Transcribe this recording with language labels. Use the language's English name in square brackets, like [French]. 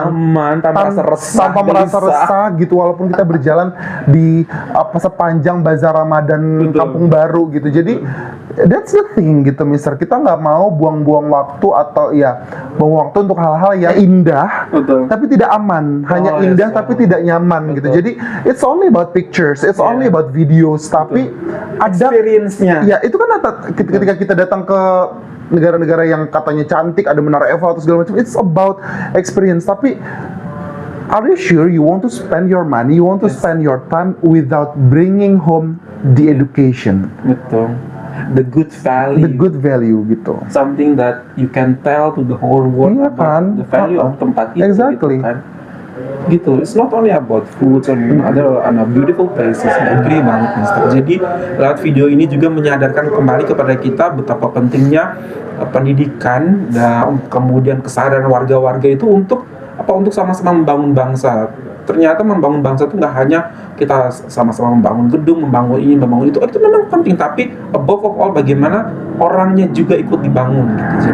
[Indonesian] aman, tanpa merasa resah gitu, walaupun kita berjalan di sepanjang Bazar Ramadan Kampung Baru gitu. Jadi [English] that's the thing [Indonesian] gitu, [English] Mister. [Indonesian] Kita nggak mau buang-buang waktu atau buang waktu untuk hal-hal yang indah, tapi tidak aman. Hanya indah tapi tidak nyaman gitu. Jadi [English] it's only about pictures, it's only about videos, [Indonesian] tapi ada [English] experience-nya. [Indonesian] Ya, itu kan ketika kita datang ke negara-negara yang katanya cantik, ada Menara Eiffel atau segala macam, [English] it's about experience. [Indonesian] Tapi [English] are you sure you want to spend your money, you want to spend your time without bringing home the education? Betul. The good value [Indonesian] gitu. [English] Something that you can tell to the whole world about the value of [Indonesian] tempat itu. [English] Exactly. [Indonesian] Gitu kan. Gitu. [English] It's not only about food and other beautiful places. I agree [Indonesian] banget, [English] Mister. [Indonesian] Jadi lewat video ini juga menyadarkan kembali kepada kita betapa pentingnya pendidikan dan kemudian kesadaran warga-warga itu untuk sama-sama membangun bangsa. Ternyata membangun bangsa itu nggak hanya kita sama-sama membangun gedung, membangun ini, membangun itu memang penting, tapi [English] above of all [Indonesian] bagaimana orangnya juga ikut dibangun gitu.